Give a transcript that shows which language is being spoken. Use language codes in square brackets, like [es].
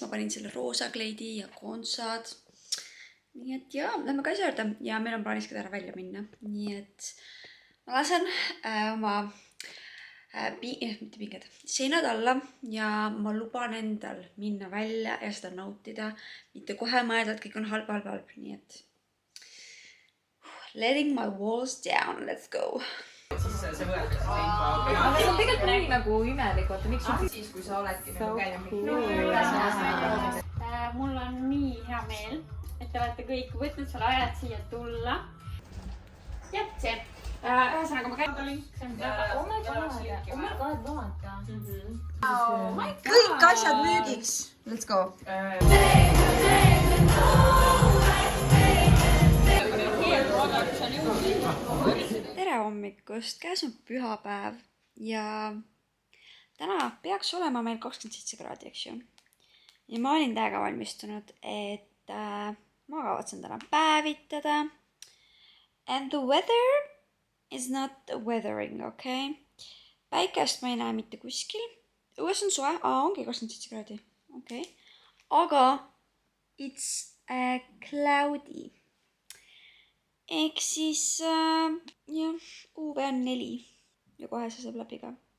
[et] Ma panin selle roosa kleidi ja kontsad. Nii et jaa, lähme Kaisa juurde. Ja meil on plaanis ka täna välja minna. Nii et ma lasen oma mitte pinged, seinad alla ja ma luban endal minna välja ja seda nautida. Mitte kohe mõelda, et kõik on halb. Nii et [en] letting my walls down. Let's go. [et] Aga see on tegelikult nii nagu imelik, vaata miks sul siis, kui sa oledki nagu käinud. Mul on nii hea meel, et te olete kõik võtnud selle ajad siia tulla. Jah, see. Ühesõnaga ma käin. [en] Oh my god, [et] vaata. Kõik asjad müügiks. [en] Let's go. [et] Tere hommikust, käes on pühapäev ja täna peaks olema meil 27 kraadi, eks ju. Ja ma olin täiega valmistunud, et ma kavatsen täna päevitada. [en] And the weather is not weathering, okay? [et] Päikest ma ei näe mitte kuskil. Õues on soe, ongi 27 kraadi, okay. Aga [en] it's cloudy. [et] Ehk siis jah, UV on 4 ja kohe see saab läbi ka.